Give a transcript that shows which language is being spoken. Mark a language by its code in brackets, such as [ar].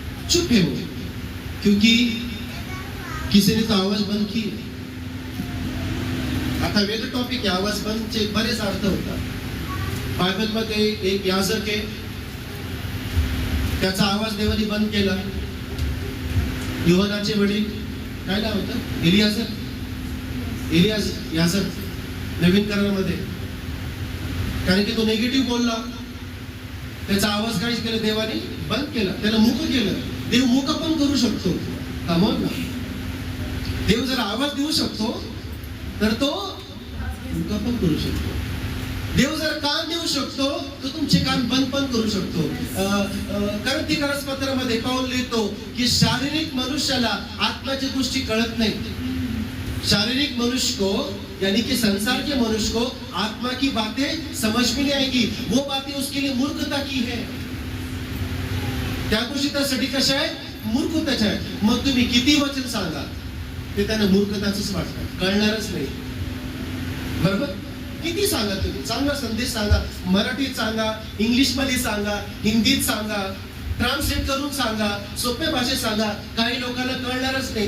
[hi] चुप है वो, क्योंकि किसी ने तो आवाज बंद की. [mr] आता वेगळं टॉपिक आहे. आवाज बंदचे बरेच अर्थ होतात. बायबल मध्ये एक याजक आहे, त्याचा आवाज देवाने बंद केला. योहानाचे वडील, काय नाव होतं? एलियाजर याजक नवीन करारामध्ये. कारण की तो निगेटिव्ह बोलला, त्याचा आवाज काहीच केला, देवाने बंद केला, त्याला मूक केलं. देव मूक पण करू शकतो. कामोन ना. देव जर आवाज देऊ शकतो तर तो मूक पण करू शकतो. देव जर कान देऊ शकतो तो तुमचे कान बंद पण करू शकतो. कारण ती पत्रामध्ये पाऊल लिहितो की शारीरिक मनुष्याला आत्माची गोष्टी कळत नाही. [hi] शारीरिक मनुष्य को, यानी कि संसार के मनुष्य को आत्मा की बातें समझ में नहीं आएगी. वो बातें उसके लिए मूर्खता की है. [mr] त्या गोष्टी त्यासाठी कशा आहे? मूर्खताच्या आहे. मग तुम्ही किती वचन सांगा ते त्यांना मूर्खताच वाटतं, कळणारच नाही. बरोबर? किती सांगा तुम्ही, चांगला संदेश सांगा, मराठीत सांगा, इंग्लिश मध्ये सांगा, हिंदीत सांगा, ट्रान्सलेट करून सांगा, सोप्या भाषेत सांगा, काही लोकांना कळणारच नाही.